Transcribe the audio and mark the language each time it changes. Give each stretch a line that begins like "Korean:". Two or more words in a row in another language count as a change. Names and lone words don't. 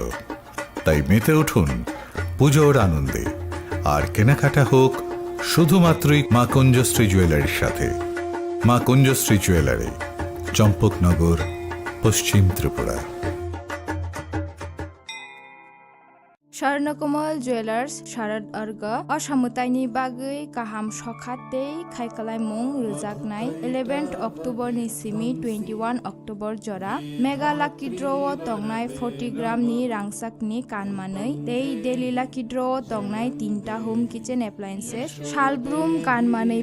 Kok Borok: তাই মেতে উঠুন পুজোর আনন্দে, আর কেনাকাটা হোক শুধুমাত্রই মা কুঞ্জশ্রী জুয়েলারির সাথে। মা কুঞ্জশ্রী জুয়েলারি, চম্পকনগর, পশ্চিম ত্রিপুরা। স্বর্ণকমল জুয়েলার্স শারদ अर्घ असामुताइनि बागै गाहाम सखाते खायखालायमुं रोजाकनाय 11 अक्टोबरनि सिमी 21 अक्टोबर जरा
English: mega lucky draw
Kok Borok: तंगनाय 40 ग्रामनि रांसाकनि कानमानै तै
English: daily lucky draw
Kok Borok: तंगनाय 3टा
English: home kitchen appliances
Kok Borok: शालब्रुम कानमानै